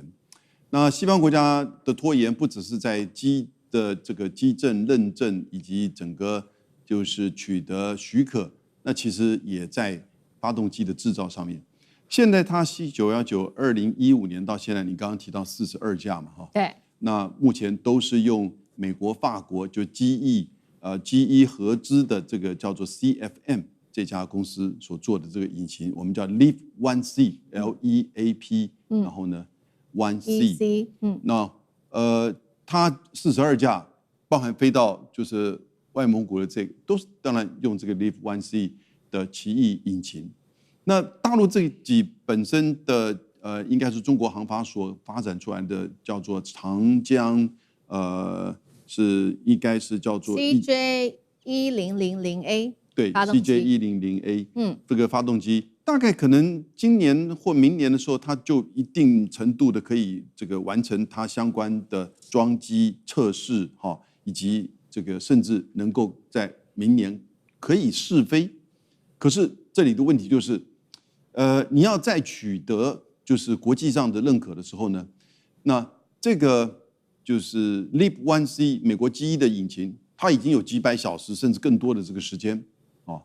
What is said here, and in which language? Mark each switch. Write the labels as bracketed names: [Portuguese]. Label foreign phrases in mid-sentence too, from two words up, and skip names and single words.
[Chinese] 那西方國家的拖延不只是在機的這個機證認證以及整個就是取得許可，那其實也在發動機的製造上面。現在它 C919 2015年到現在，你剛剛提到42架嘛，哈，對，那目前都是用美國、法國就機翼合資的這個叫做 CFM 這家公司所做的這個引擎，我們叫 LEAP-1C LEAP，然後呢 1C，那它42架，包含飛到就是外蒙古的這個，都是當然用這個 LEAP-1C 的奇異引擎。那大陸自己本身的應該是中國航法所發展出來的，叫做長江應該是叫做 CJ1000A，對 ，CJ1000A，這個發動機大概可能今年或明年的時候，它就一定程度的可以這個完成它相關的裝機測試哈，以及這個甚至能夠在明年可以試飛。可是這裡的問題就是，你要再取得就是國際上的認可的時候呢，那這個就是 LEAP-1C 美國機翼的引擎，它已經有幾百小時甚至更多的這個時間哦。